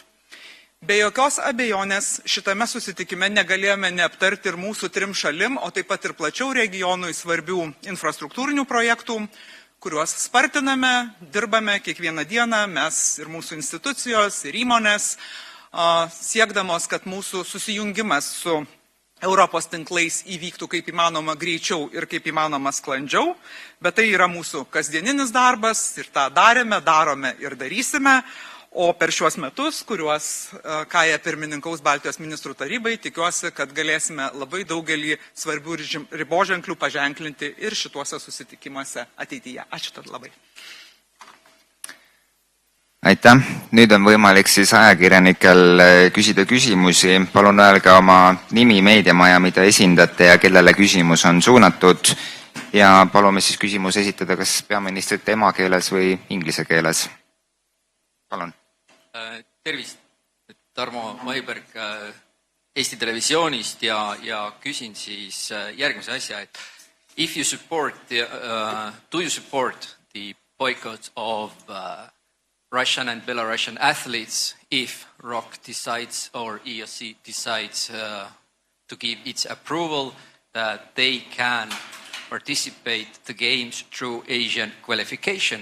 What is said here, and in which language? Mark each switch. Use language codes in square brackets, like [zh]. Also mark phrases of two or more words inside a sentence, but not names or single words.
[lt] Be jokios abejonės šitame susitikime negalėjome neaptarti ir mūsų trim šalim, o taip pat ir plačiau regionui svarbių infrastruktūrinių projektų, kuriuos spartiname, dirbame kiekvieną dieną, mes ir mūsų institucijos, ir įmonės, siekdamos, kad mūsų susijungimas su Europos tinklais įvyktų kaip įmanoma greičiau ir kaip įmanoma sklandžiau, bet tai yra mūsų kasdieninis darbas ir tą darome ir darysime. O per šiuos metus, kuriuos Kaja pirmininkaus Baltijos ministrų tarybai, tikiuosi, kad galėsime labai daugelį svarbių riboženklių paženklinti ir šituose susitikimuose ateityje. Ačiū tad labai. [et] Aitäh! Nüüd on võimalik siis ajakirjanikel küsida küsimusi. Palun öelge oma nimi, meediamaja, mida esindate ja kellele küsimus on suunatud. Ja palume siis küsimus esitada kas peaministrite emakeeles või inglise keeles. Palun. Tervist, Tarmo Maiberg Eesti Televisioonist ja küsin siis järgmise asja, et [en] if you support do you support the boycott of Russian and Belarusian athletes if ROC decides or EOC decides to give its approval that they can participate the games through Asian qualification?